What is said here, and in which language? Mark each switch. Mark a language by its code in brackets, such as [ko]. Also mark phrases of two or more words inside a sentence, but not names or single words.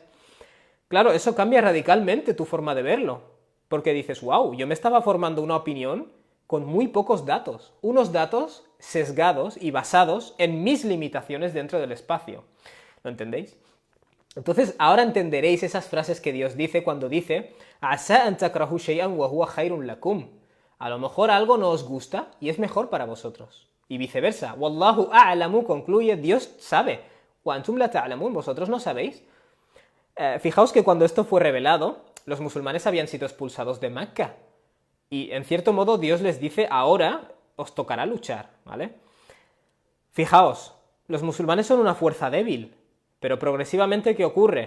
[es] Claro, eso cambia radicalmente tu forma de verlo. Porque dices, wow, yo me estaba formando una opinión con muy pocos datos, unos datos sesgados y basados en mis limitaciones dentro del espacio. ¿Lo entendéis? Entonces, ahora entenderéis esas frases que Dios dice cuando dice [ar] «عسى أن تكرهوا شيئا وهو خير لكم». [es] A lo mejor algo no os gusta y es mejor para vosotros. Y viceversa. [ar] «والله أعلم», [es] concluye, Dios sabe. [ar] «وأنتم لا تعلمون», [es] vosotros no sabéis. Fijaos que cuando esto fue revelado, los musulmanes habían sido expulsados de Mecca. Y en cierto modo Dios les dice, ahora os tocará luchar, ¿vale? Fijaos, los musulmanes son una fuerza débil, pero progresivamente, ¿qué ocurre?